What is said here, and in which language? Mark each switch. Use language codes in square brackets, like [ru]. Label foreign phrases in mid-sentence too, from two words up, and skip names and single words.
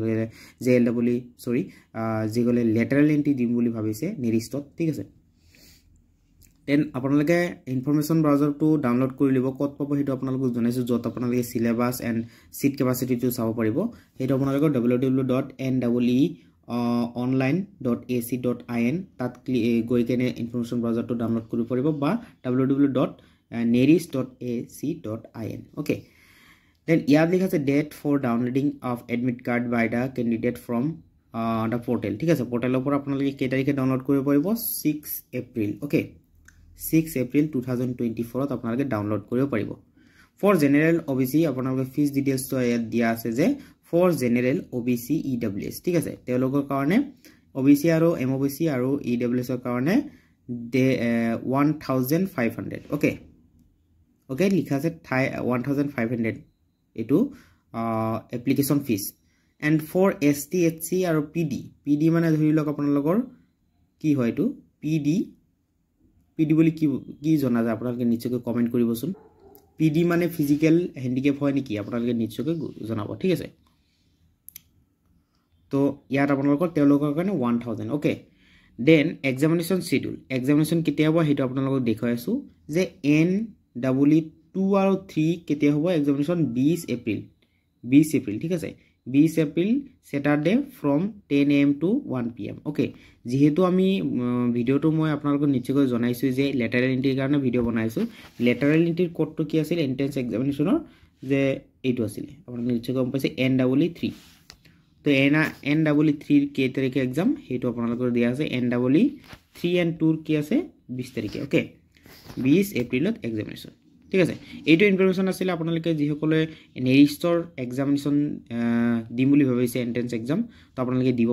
[as] যেগলে [en] lateral entry [as] দিম বুলি ভাবিছে নিৰিষ্টত ঠিক আছে দেন আপোনালোকে [en] information browserটো [as] ডাউনলোড কৰি লিব কত পাব হেতু আপোনালোকক জনাইছো যত আপোনালোকে [en] syllabus and seat capacityটো [as] চাব পাৰিব হেতু আপোনালোকৰ www.nweonline.ac.in তাত গৈ কেনে [en] information browserটো [as] ডাউনলোড কৰিব পাৰিব বা www.neris.ac.in [en] okay then [as] ইয়াত লিখা আছে [en] date for downloading of admit card by the candidate from the portal [as] ঠিক আছে পোর্টালৰ পৰা আপোনালোকে কেই তাৰিখে ডাউনলোড কৰিব পাৰিব 6 এপ্ৰিল okay 6 এপ্ৰিল 2024 ত আপোনালোকে ডাউনলোড কৰিব পাৰিব [en] for general OBC [as] আপোনালোকে [en] fee details [as] তো ইয়াত দিয়া আছে যে [en] for general OBC EWS [as] ঠিক আছে তেওঁলোকৰ কাৰণে OBC আৰু MOBC আৰু EWS ৰ কাৰণে 1500 [en] okay okay [as] লিখা আছে 1500 এটো এপ্লিকেশন ফিজ [en] and for ST HC [as] আৰু PD মানে ধৰি লওক আপোনালোকৰ কি হয় এটো PD বুলি কি জনা যায় আপোনালোকে নিশ্চয়কৈ কমেন্ট কৰিবচোন PD মানে [en] physical handicap [as] হয় নেকি আপোনালোকে নিশ্চয়কৈ জনাব ঠিক আছে তো ইয়াত আপোনালোকৰ তেওঁলোকৰ কাৰণে 1000 [en] okay then examination schedule examination [as] কেতিয়া হ'ব হেতু আপোনালোকক দেখাই আছো যে NW2 আৰু 3 কেতিয়া হ'ব examination 20 এপ্ৰিল ঠিক আছে 20 এপ্ৰিল স্যাটাৰডে [en] from 10 AM to 1 PM okay [as] যেহেতু আমি ভিডিওটো মই আপোনালোকক নিশ্চয়কৈ জনাইছো যে [en] lateral entryৰ [as] কাৰণে ভিডিও বনাইছো [en] lateral entryৰ [as] কোডটো কি আছিল [en] entrance examinationৰ [as] যে এইটো আছিল আপোনালোকে নিশ্চয় গম পাইছে NW3 তো NW3 কে তাৰিখে এক্সাম হেতু আপোনালোকৰ দিয়া আছে NW3 and 2 কি আছে 20 তাৰিখে okay 20 এপ্ৰিলত এক্সামিনেশন ঠিক আছে এইটো ইনফৰমেশন আছিল আপোনালোকে যিসকলে নেৰিষ্টৰ এক্সামিনেশন দিম বুলি ভাবিছে [en] entrance exam [as] তো আপোনালোকে দিব